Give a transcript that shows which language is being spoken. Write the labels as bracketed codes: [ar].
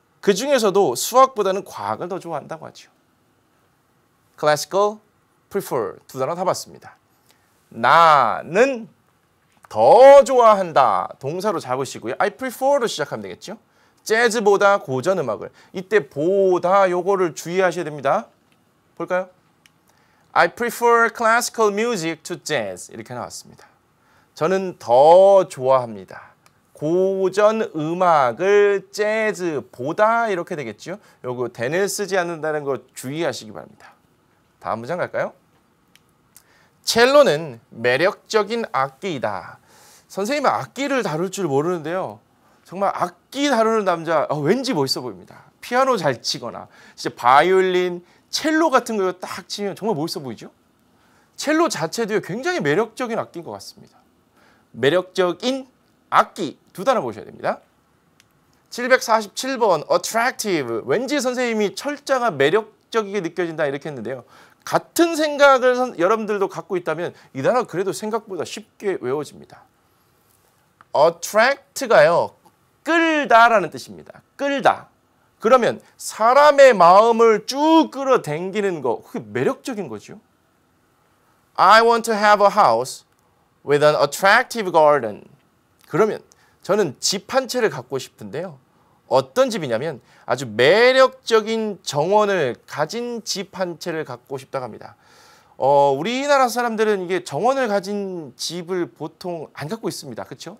[ko] 그 중에서도 수학보다는 과학을 더 좋아한다고 하죠. classical, prefer 두 단어 다 봤습니다. 나는 더 좋아한다. 동사로 잡으시고요. I prefer로 시작하면 되겠죠. 재즈보다 고전음악을. 이때 보다 요거를 주의하셔야 됩니다. 볼까요? [en] I prefer classical music to jazz. [ko] 이렇게 나왔습니다. 저는 더 좋아합니다. 고전 음악을 재즈보다 이렇게 되겠죠. 요거 than을 쓰지 않는다는 거 주의하시기 바랍니다. 다음 문장 갈까요? 첼로는 매력적인 악기이다. 선생님은 악기를 다룰 줄 모르는데요. 정말 악기 다루는 남자 왠지 멋있어 보입니다. 피아노 잘 치거나 진짜 바이올린, 첼로 같은 거 딱 치면 정말 멋있어 보이죠? 첼로 자체도 굉장히 매력적인 악기인 것 같습니다. 매력적인 악기 두 단어 보셔야 됩니다. 747번 attractive. 왠지 선생님이 철자가 매력적이게 느껴진다 이렇게 했는데요. 같은 생각을 여러분들도 갖고 있다면 이 단어 그래도 생각보다 쉽게 외워집니다. attract가요. 끌다라는 뜻입니다. 끌다. 그러면 사람의 마음을 쭉 끌어당기는 거 그게 매력적인 거죠. [en] I want to have a house with an attractive garden. [ko] 그러면 저는 집 한 채를 갖고 싶은데요. 어떤 집이냐면 아주 매력적인 정원을 가진 집 한 채를 갖고 싶다고 합니다. 우리나라 사람들은 이게 정원을 가진 집을 보통 안 갖고 있습니다. 그렇죠?